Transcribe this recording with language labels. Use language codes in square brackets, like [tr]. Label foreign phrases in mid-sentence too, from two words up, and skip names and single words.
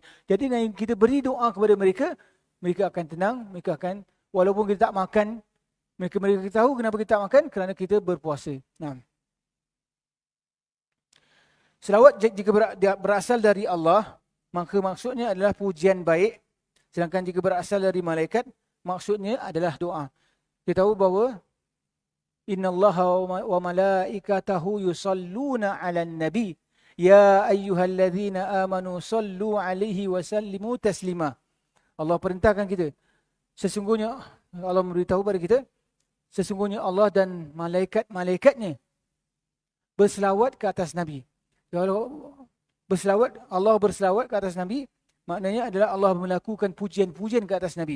[ms] Jadi dengan kita beri doa kepada mereka, mereka akan tenang, mereka akan, walaupun kita tak makan, mereka tahu kenapa kita tak makan, kerana kita berpuasa. Nah. Selawat jika berasal dari Allah, maka maksudnya adalah pujian baik. Sedangkan jika berasal dari malaikat, maksudnya adalah doa. Kita tahu bahawa [ar] إن الله وملائكته يصلون على النبي يا أيها الذين آمنوا صلوا عليه وسلموا تسليما. [ms] Allah perintahkan kita. Sesungguhnya Allah memberitahu kepada kita, sesungguhnya Allah dan malaikat-malaikatnya berselawat ke atas nabi. Kalau Allah berselawat ke atas nabi, maknanya adalah Allah melakukan pujian-pujian ke atas nabi.